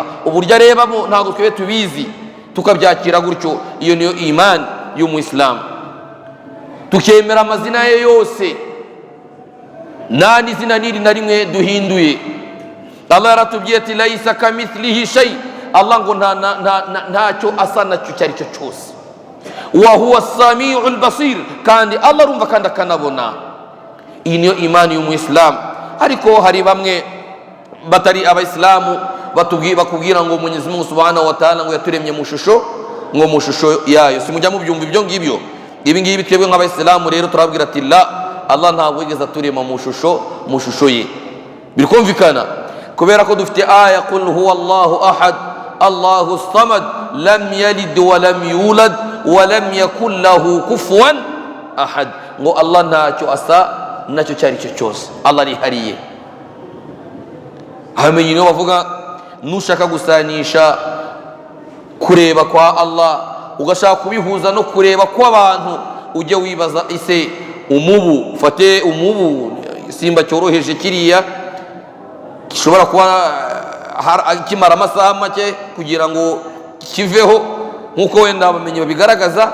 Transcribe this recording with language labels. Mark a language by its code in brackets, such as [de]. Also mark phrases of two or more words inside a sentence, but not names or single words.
[rw] Uburyo arebamo ntabwo twebwe tubizi, tukabyakira gutyo. Iyo niyo imani y'umuyisilamu, tukemera amazina ye yose, nta n'izina n'iri na rimwe duhinduye. Allah yaratubwiye ati [ar] ليس كمثله شيء, [rw] Allah ngo ntacyo asa nacyo icyo ari cyo cyose. [ar] وهو السميع البصير, [rw] kandi Allah arumva kandi akanabona. Iyi niyo imani y'umuyisilamu. Ariko hari bamwe batari abayisilamu bakubwira ngo Mwenyezi Mungu [ar] سبحانه وتعالى [rw] ngo yaturemye mu shusho, ngo mu shusho yayo. Simujya mubyumva ibyo ngibyo. Ibi ngibi twebwe nk'abayisilamu rero turabwira ati la, Allah ntabwo yigeze aturema mu shusho ye. Birikumvikana kubera ko dufite aya [ar] قل هو الله أحد الله الصمد لم يلد ولم يولد ولم يكن له كفوا أحد, [rw] ngo Allah ntacyo asa nacyo cyari cyo cyose, Allah arihariye. Hamenye niyo bavuga nushaka gusanisha kureba kwa Allah ugashaka kubihuza no kureba kw'abantu, ujye wibaza ise umubu, fate umubu simba cyoroheje kiriya gishobora kuba kimara amasaha make kugira ngo kiveho, nk'uko wenda abamenyi babigaragaza.